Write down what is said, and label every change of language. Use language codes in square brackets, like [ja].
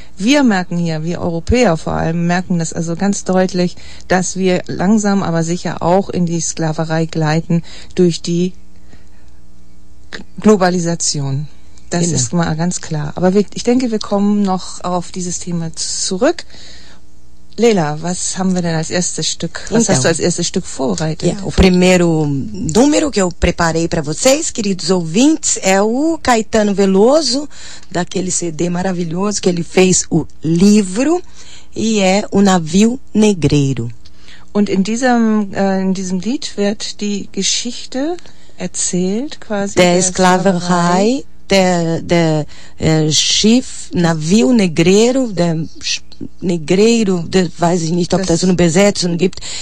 [de] Wir merken hier, wir Europäer vor allem, merken das also ganz deutlich, dass wir langsam, aber sicher auch in die Sklaverei gleiten durch die Globalisation. Das ist mal ganz klar. Aber ich denke, wir kommen noch auf dieses Thema zurück. Leila, was haben wir denn als erstes Stück? Hast du als erstes Stück vorbereitet? [pt] Ja, o primeiro número que eu preparei para vocês, queridos ouvintes, é o Caetano Veloso, daquele CD maravilhoso que ele fez o livro, e é o Navio Negreiro. [de] Und in diesem Lied wird die Geschichte erzählt, quasi der Sklaverei, der Schiff, Navio Negreiro, der Negreiro, das weiß ich nicht, ob das eine Besetzung gibt.